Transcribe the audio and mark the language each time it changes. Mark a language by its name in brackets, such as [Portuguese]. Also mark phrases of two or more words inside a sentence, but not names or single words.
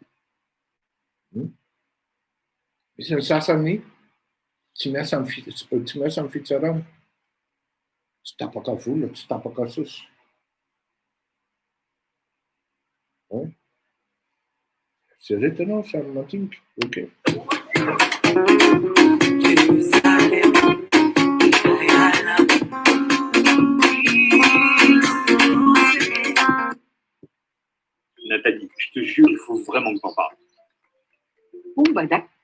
[Malagasy] Misy ny sasany tsy miasa amin'ny fitsarana, tsy tapaka vola, tsy tapaka sosy. Eritreretanao samy mandinika, ok. [French] Nathalie, je te jure, il faut vraiment que t'en parles. Bon, bah d'accord.